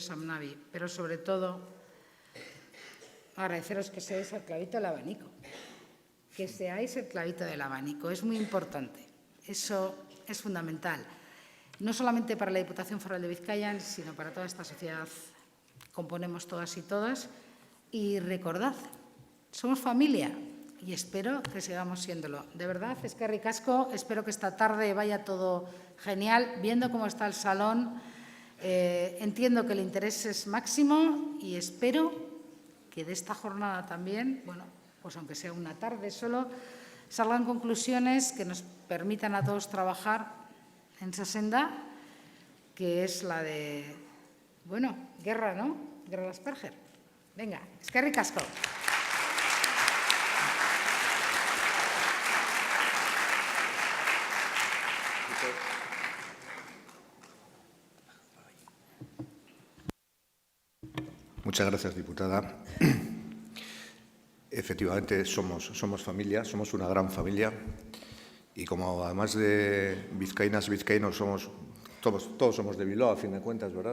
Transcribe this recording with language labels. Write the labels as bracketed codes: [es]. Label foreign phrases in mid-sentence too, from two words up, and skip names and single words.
[es] es AMNAVI, pero sobre todo agradeceros que seáis el clavito del abanico, que seáis el clavito del abanico, es muy importante, eso es fundamental, no solamente para la Diputación Foral de Vizcaya, sino para toda esta sociedad, componemos todas y todas, y recordad, somos familia y espero que sigamos siéndolo. De verdad, [eu] eskerrik asko, [es] espero que esta tarde vaya todo genial, viendo cómo está el salón, entiendo que el interés es máximo y espero que de esta jornada también, bueno, pues aunque sea una tarde solo, salgan conclusiones que nos permitan a todos trabajar en esa senda, que es la de, bueno, guerra, ¿no? Guerra de Asperger. Venga, [eu] eskerrik asko. [es] Muchas gracias, diputada. Efectivamente, somos familia, somos una gran familia y como además de vizcaínas y vizcaínos todos somos de Bilbao, a fin de cuentas, ¿verdad?